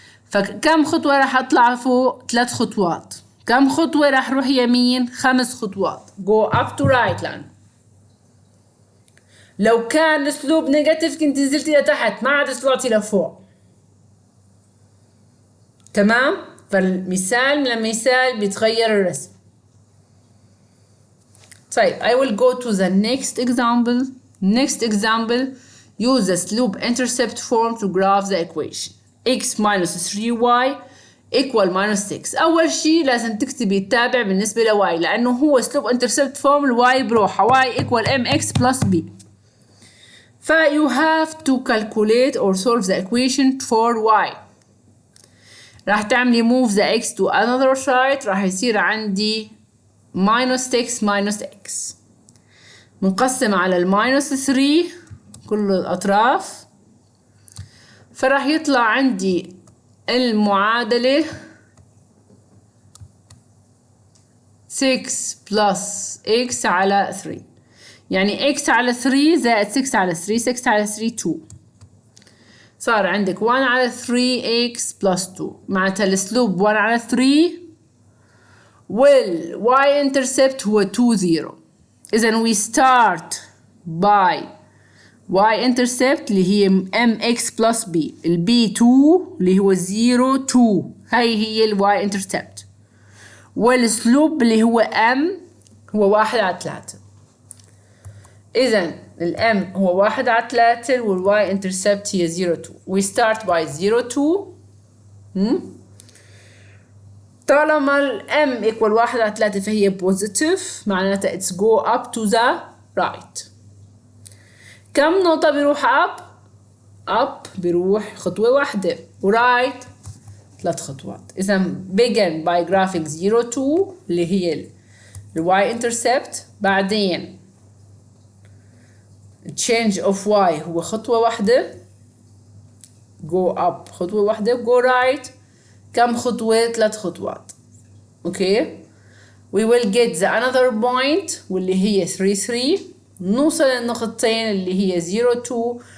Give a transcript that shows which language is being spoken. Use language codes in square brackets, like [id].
[ar] فكم خطوة راح أطلع فوق؟ 3 خطوات. كم خطوة راح روح يمين؟ 5 خطوات. [en] go up to right. [ar] لو كان الاسلوب نيجاتيف كنت نزلتي لتحت ما عاد طلعتي لفوق. تمام؟ فالمثال من المثال بيتغير الرسم. [en] طيب I will go to the next example. Next example, use the slope intercept form to graph the equation x minus 3y equal -6. [ar] أول شيء لازم تكتبي التابع بالنسبة لواي لأنه هو slope intercept form الواي بروحها y equal mx plus b. [en] you have to calculate or solve the equation for y. [ar] راح تعملي [en] move the x to another side. [ar] راح يصير عندي -6 minus x منقسم على -3 كل الأطراف. فراح يطلع عندي المعادلة 6 plus x على 3. يعني x على 3 زائد 6 على 3. 6 على 3 2. صار عندك 1 على 3x plus 2. معناتها السلوب 1 على 3 وال y intercept هو 2 0. [en] إذا we start by y intercept اللي هي mx plus b. [ar] ال b 2 اللي هو 0 2. هي ال y intercept. والسلوب اللي هو m هو 1 على 3. إذا ال m هو 1 على 3 وال y intercept هي 0 2. [en] we start by 0 2. طالما ال m equal 1 على 3 [ar] فهي positive معناتها [en] it's go up to the right. [ar] كم نقطة بيروح up؟ up بيروح خطوة واحدة ورايت 3 خطوات. إذا begin by graphing 0 2 اللي هي ال y intercept. بعدين change of y هو خطوة واحدة go up خطوة واحدة go right. كم خطوة؟ 3 خطوات. اوكي [en] we will get the another point [ar] واللي هي 3 3. نوصل للنقطتين اللي هي 0 2